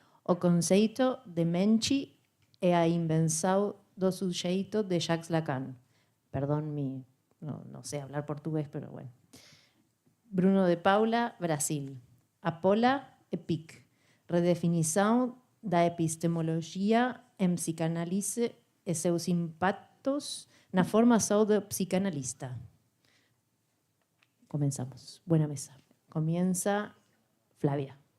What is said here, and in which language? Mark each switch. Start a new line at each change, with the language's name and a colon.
Portuguese: O conceito de mente é a invenção do sujeito de Jacques Lacan.
Spanish: Perdón, no sé hablar portugués, pero bueno.
Portuguese: Bruno de Paula, Brasil. Apola Epic. Redefinição da epistemologia em psicanálise e seus impactos na formação do psicanalista.
Spanish: Comenzamos. Buena mesa. Comienza Flavia.